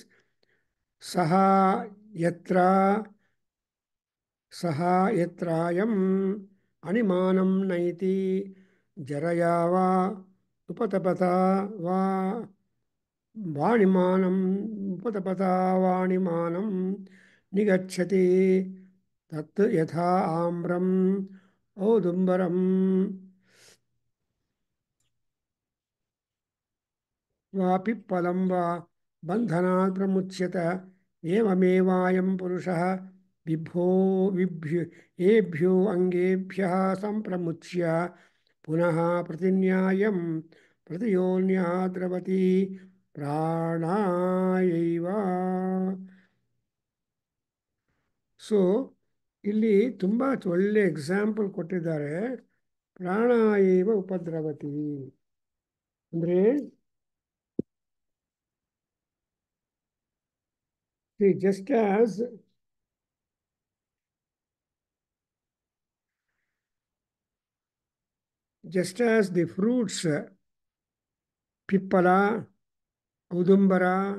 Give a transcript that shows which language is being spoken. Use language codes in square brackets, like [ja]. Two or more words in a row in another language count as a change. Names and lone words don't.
[sa] ಸಹ ಯತ್ರ ಸಹ ಯತ್ರಾಯಂ ಅಣಿಮಾನಂ ನೈತಿ ಜರಯಾ ವಾ ಉಪತಪತ ವಾ ವಾಣಿಮಾನಂ ಉಪತಪತ ವಾಣಿಮಾನಂ ನಿಗಚ್ಚತಿ ತತ್ ಯಥಾ ಆಮ್ರಂ ಔದುಂಬರಂ ವಾ ಪಿಪ್ಪಲಂ ವಾ ಬಂಧನಾತ್ ಪ್ರಮುಚ್ಯತ ಏವಮೇವಾಯಂ ಪುರುಷಃ ಏಭ್ಯೋ ಅಂಗೇಭ್ಯಃ ಸಂಪ್ರಮುಚ್ಯ ಪುನಃ ಪ್ರತಿನ್ಯಾಯಂ ಪ್ರತಿಯೋನ್ಯಾ ದ್ರವತಿ ಪ್ರಾಣಾಯೈವ. [kn] ಸೊ ಇಲ್ಲಿ ತುಂಬ ಒಳ್ಳೆ ಎಕ್ಸಾಂಪಲ್ ಕೊಟ್ಟಿದ್ದಾರೆ. [sa] ಪ್ರಾಣಾಯೈವ ಉಪದ್ರವತಿ [en] ಅಂದರೆ just as the fruits pippala, udumbara,